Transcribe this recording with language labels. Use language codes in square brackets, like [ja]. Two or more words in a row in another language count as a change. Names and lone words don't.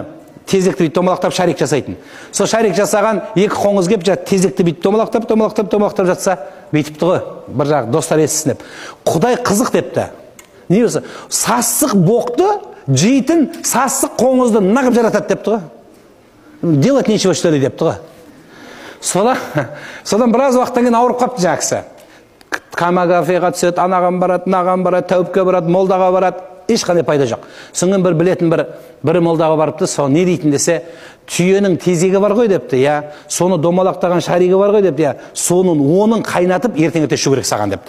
[kk] Тезекті бүйтіп домалақтап шарик жасайтын. Сол шарик жасаған екі қоңыз келіп, тезекті бүйтіп домалақтап жатса, бүйтіпті ғой. Бір жақ достар естісін деп. Құдай қызық депті. Не болса, сасық боқты жейтін сасық қоңызды нағып жаратады депті ғой. [ru] Делать нечего что ли депті ғой. [kk] Содан біраз уақыттан кейін ауырып қапты жақсы. Камаграфияға түседі, анаған барады, наған барады, тәуіпке барады, молдаға барады. Ешқандай пайда жоқ. Соңын бір білетін бір молдаға барыпты, сол не дейтін десе, түйенің тезегі бар ғой депті, я, соны домалақтаған шаригі бар ғой депті, я, оның қайнатып ертеңгіте ішу керек саған депті.